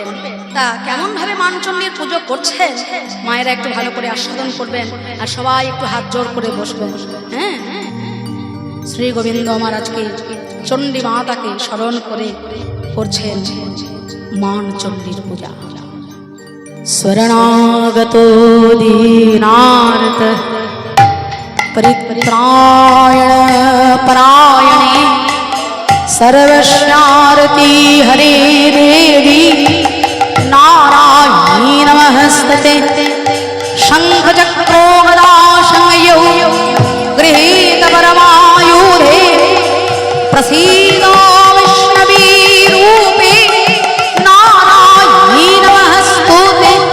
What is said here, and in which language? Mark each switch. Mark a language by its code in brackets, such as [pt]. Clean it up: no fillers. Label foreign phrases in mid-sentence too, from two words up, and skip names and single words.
[bn] তা কেমন ভাবে মানচণ্ডীর পুজো করছেন মায়েরা একটু ভালো করে আস্বাদন করবেন, আর সবাই একটু হাত জোর করে বসবেন। হ্যাঁ, শ্রী গোবিন্দ আমার আজকে চণ্ডী মাতাকে স্মরণ করে করছেন মানচণ্ডীর পূজা। [sa] शरणागतो दीनार्त परित्राण परायणे सर्वस्यार्ति हरे देवी नारायणी नमस्तते। शंख चक्रो गदा संयुक्तो गृहीत परमायुधे प्रसीदो वैष्णवी रूपे नारायणी नमस्तुते।